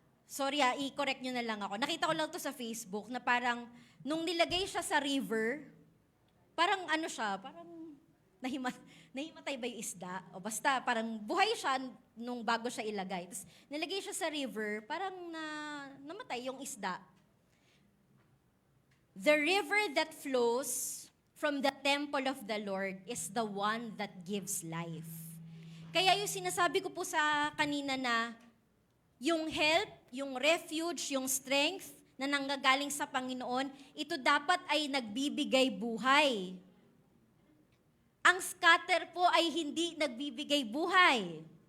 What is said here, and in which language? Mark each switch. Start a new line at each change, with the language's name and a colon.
Filipino: sorry i-correct nyo na lang ako. Nakita ko lang to sa Facebook na parang, nung nilagay siya sa river, parang ano siya, parang nahimatay ba yung isda? O basta, parang buhay siya nung bago siya ilagay. Tapos nilagay siya sa river, parang namatay yung isda.
English: The river that flows from the temple of the Lord is the one that gives life.
Filipino: Kaya yung sinasabi ko po sa kanina na yung help, yung refuge, yung strength na nanggagaling sa Panginoon, ito dapat ay nagbibigay buhay. Ang scatter po ay hindi nagbibigay buhay.